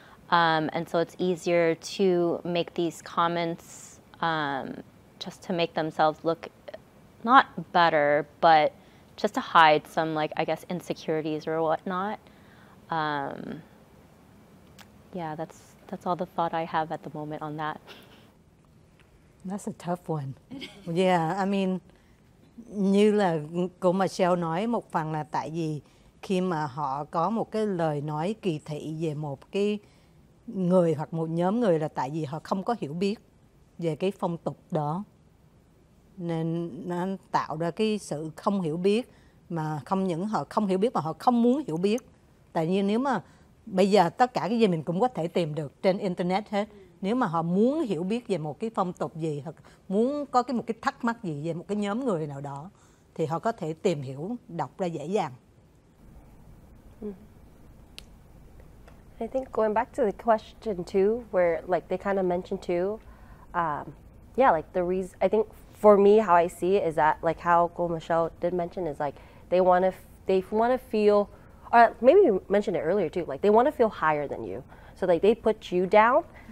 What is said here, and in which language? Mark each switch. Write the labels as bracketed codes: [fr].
[en] And so it's easier to make these comments just to make themselves look not better, but just to hide some, like, I guess, insecurities or whatnot. Yeah, that's all the thought I have at the moment on that. That's a tough one. Yeah, I mean, [vi] như là cô Michelle nói, một phần là tại vì khi mà họ có một cái lời nói kỳ thị về một cái người hoặc một nhóm người là tại vì họ không có hiểu biết về cái phong tục đó, nên nó tạo ra cái sự không hiểu biết, mà không những họ không hiểu biết mà họ không muốn hiểu biết. Tại vì nếu mà bây giờ tất cả cái gì mình cũng có thể tìm được trên internet hết, nếu mà họ muốn hiểu biết về một cái phong tục gì, hoặc muốn có một cái thắc mắc gì về một cái nhóm người nào đó, thì họ có thể tìm hiểu, đọc ra dễ dàng. [en] I think going back to the question too, where like they kind of mentioned too, yeah, like the reason, I think for me how I see it is that like how Go Michelle did mention is like they want to feel, or maybe you mentioned it earlier too, like they want to feel higher than you, so like they put you down.